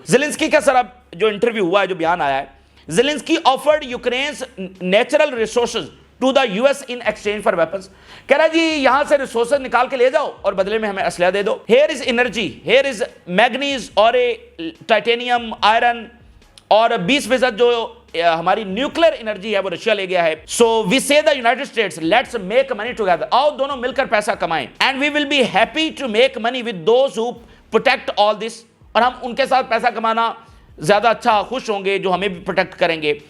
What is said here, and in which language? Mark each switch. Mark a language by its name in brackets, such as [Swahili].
[Urdu] Zelensky کا سر اب جو انٹرویو ہوا ہے, جو بیان آیا ہے, [English] Zelensky offered Ukraine's natural resources to the US in exchange for weapons. [Urdu] کہہ رہا جی یہاں سے ریسورسز نکال کے لے جاؤ اور بدلے میں ہمیں اسلحہ دے دو. [English] Here is energy, here is manganese [Urdu] اور ٹائٹینیم, آئرن, اور 20% جو ہماری نیوکلر انرجی ہے وہ رشیا لے گیا ہے. [English] So we say the United States, let's make money together. [Urdu] آؤ دونوں مل کر پیسہ کمائیں. [English] And we will be happy to make money with those who protect all this. [Urdu] اور ہم ان کے ساتھ پیسہ کمانا زیادہ اچھا خوش ہوں گے جو ہمیں بھی پروٹیکٹ کریں گے.